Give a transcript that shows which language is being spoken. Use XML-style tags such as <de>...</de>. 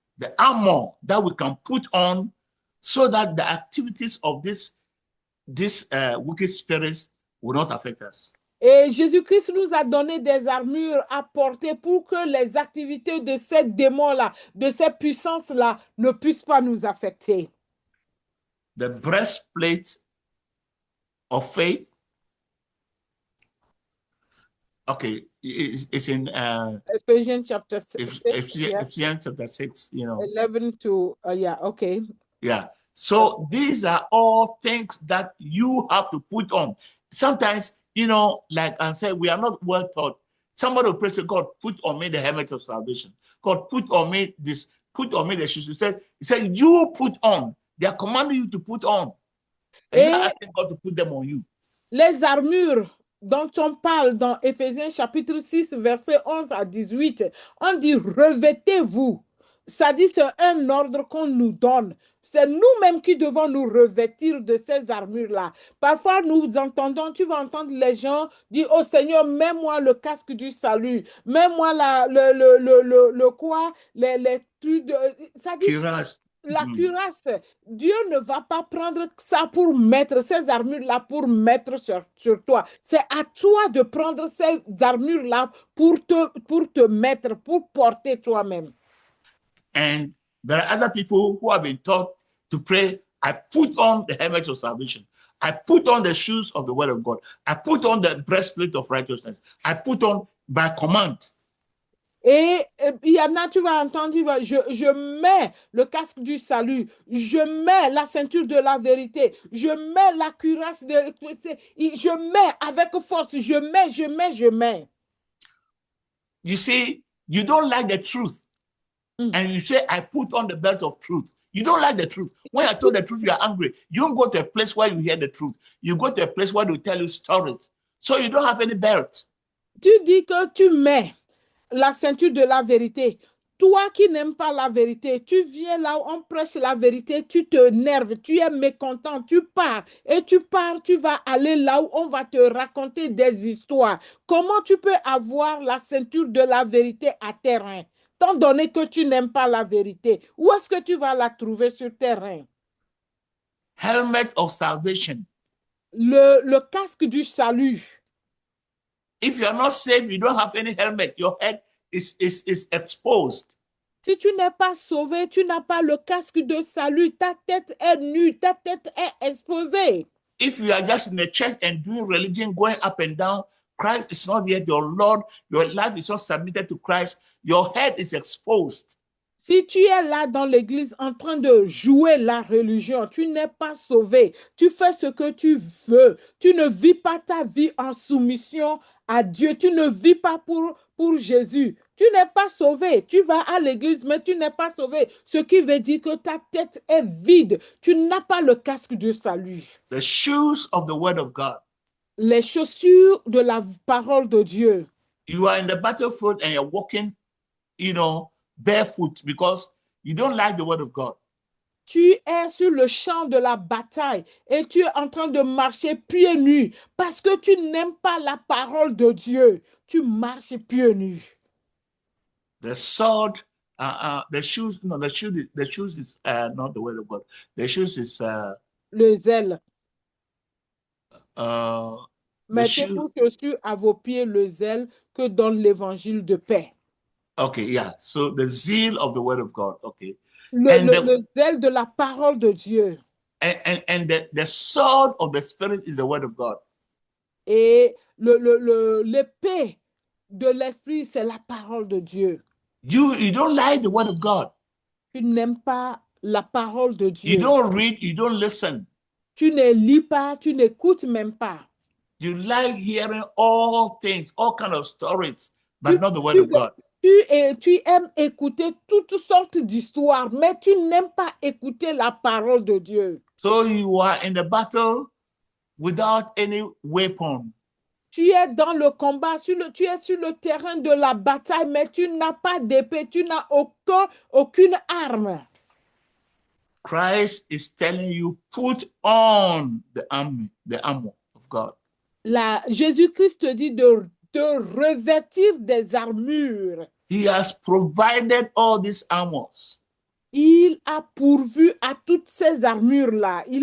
<en>The armor that we can put on so that the activities of this wicked spirits will not affect us.</en> <fr>Et Jésus-Christ nous a donné des armures à porter pour que les activités de ces démons-là, de ces puissances-là, ne puissent pas nous affecter.</fr> <en>The breastplate of faith. Okay, it's in Ephesians chapter 6. Ephesians chapter 6, 11 to, yeah, okay. Yeah. So these are all things that you have to put on. Sometimes, like I said, we are not well taught. Somebody will pray to God, put on me the helmet of salvation. God, put on me this, put on me the shoes. He said, you put on. They are commanding you to put on. And you're asking God to put them on you.</en> <fr>Les armures dont on parle dans Éphésiens chapitre 6, versets 11 à 18, on dit revêtez-vous. Ça dit c'est un ordre qu'on nous donne. C'est nous-mêmes qui devons nous revêtir de ces armures-là. Parfois, nous entendons, tu vas entendre les gens dire, oh Seigneur, mets-moi le casque du salut. Mets-moi le quoi? Les trucs de... Ça dit, cuirasse. La cuirasse. Dieu ne va pas prendre ça pour mettre, ces armures-là pour mettre sur toi. C'est à toi de prendre ces armures-là pour te mettre, pour porter toi-même.</fr> <en>And there are other people who have been taught to pray, I put on the helmet of salvation. I put on the shoes of the word of God. I put on the breastplate of righteousness. I put on by command.</en> <fr>Et il y en a, tu vas entendre, je mets le casque du salut, je mets la ceinture de la vérité, je mets la cuirasse, je mets avec force, je mets.</fr> <en>You see, you don't like the truth. And you say, I put on the belt of truth. You don't like the truth. When I told the truth, you are angry. You don't go to a place where you hear the truth. You go to a place where they tell you stories. So you don't have any belt.</en> <fr>Tu dis que tu mets la ceinture de la vérité. Toi qui n'aimes pas la vérité, tu viens là où on prêche la vérité, tu te nerves, tu es mécontent, tu pars. Et tu pars, tu vas aller là où on va te raconter des histoires. Comment tu peux avoir la ceinture de la vérité à terrain? Tant donné que tu n'aimes pas la vérité, où est-ce que tu vas la trouver sur terrain?</fr> <en>Helmet of salvation.</en> <fr>Le casque du salut.</fr> <en>If you are not saved, you don't have any helmet. Your head is exposed.</en> <fr>Si tu n'es pas sauvé, tu n'as pas le casque de salut. Ta tête est nue, ta tête est exposée.</fr> <en>If you are just in the church and doing religion, going up and down, Christ is not yet your Lord. Your life is not submitted to Christ. Your head is exposed.</en> <fr>Si tu es là dans l'église en train de jouer la religion, tu n'es pas sauvé. Tu fais ce que tu veux. Tu ne vis pas ta vie en soumission à Dieu. Tu ne vis pas pour Jésus. Tu n'es pas sauvé. Tu vas à l'église, mais tu n'es pas sauvé. Ce qui veut dire que ta tête est vide. Tu n'as pas le casque du salut.</fr> <en>The shoes of the word of God.</en> <fr>Les chaussures de la parole de Dieu.</fr> <en>You are in the battlefield and you're walking, barefoot because you don't like the word of God.</en> <fr>Tu es sur le champ de la bataille et tu es en train de marcher pieds nus parce que tu n'aimes pas la parole de Dieu. Tu marches pieds nus.</fr> <en>The sword, the shoes, no, the shoes is not the word of God. The shoes is</en> <fr>le zèle. Mettez pour chaussures à vos pieds le zèle que donne l'évangile de paix.</fr> <en>Okay, yeah. So the zeal of the word of God. Okay.</en> <fr>Le zèle de la parole de Dieu.</fr> <en>And the sword of the spirit is the word of God.</en> <fr>Et l'épée de l'esprit, c'est la parole de Dieu.</fr> <en>You don't like the word of God.</en> <fr>Tu n'aimes pas la parole de Dieu.</fr> <en>You don't read, you don't listen.</en> <fr>Tu ne lis pas, tu n'écoutes même pas.</fr> <en>You like hearing all things, all kinds of stories, but not the word of God.</en> <fr>Tu aimes écouter toutes sortes d'histoires, mais tu n'aimes pas écouter la parole de Dieu.</fr> <en>So you are in the battle without any weapon.</en> <fr>Tu es dans le combat, tu es sur le terrain de la bataille, mais tu n'as pas d'épée, tu n'as aucune arme.</fr> <en>Christ is telling you, put on the armor of God.</en> <fr>Jésus-Christ te dit de revêtir des armures.</fr> <en>He has provided all these armors.</en> <fr>Il a pourvu à toutes ces armures-là.</fr>